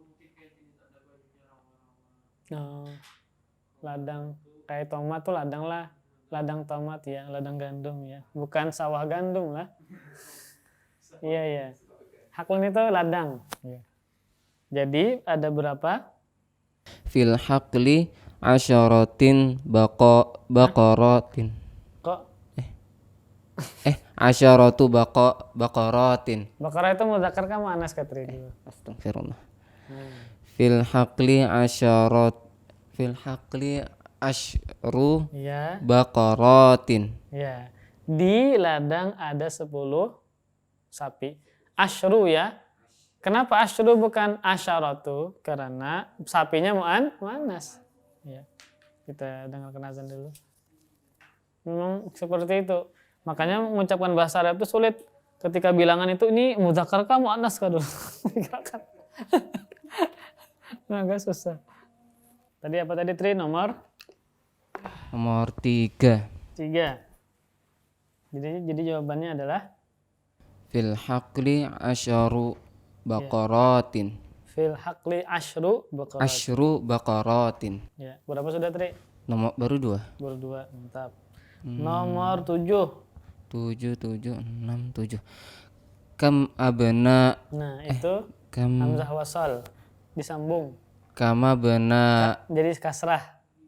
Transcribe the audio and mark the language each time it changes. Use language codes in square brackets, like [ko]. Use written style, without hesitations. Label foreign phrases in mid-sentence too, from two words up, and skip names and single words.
[id] Oh, ladang kayak tomat tuh ladang lah. Ladang tomat ya, ladang gandum ya. Bukan sawah gandum lah. Iya, iya. Haklun itu ladang. Ya. Jadi ada berapa? [ar] في الحقل عشرة بقرات. [id] Kok [ar] عشرة بقرات. [id] Bakara itu mudzakkar kan muannats katri dulu. [ar] أستغفر الله. في الحقل عشر [id] Iya. [ar] baqaratin. [id] Ya. Di ladang ada 10 sapi. Asyru ya. Kenapa asyru bukan asyaratu? Karena sapinya muannas. Ya. Kita dengarkan azan dulu. Memang seperti itu. Makanya mengucapkan bahasa Arab itu sulit. Ketika bilangan itu ini mudzakkar kah muannas kah dulu. Agak susah. Tadi apa tadi Tri? Nomor Nomor 3. 3. Jadi jawabannya adalah [ar] في الحقل عشر بقرات. في الحقل عشر بقرات. عشر بقرات. [id] Ya, berapa sudah Tri? Nomor baru 2. Baru 2, mantap. Nomor 7. [ar] 7 7 6 7. كم أبناء [id] Nah, itu [ar] kam [id] hamzah wasal disambung. [ar] كم بنا [id] Jadi kasrah.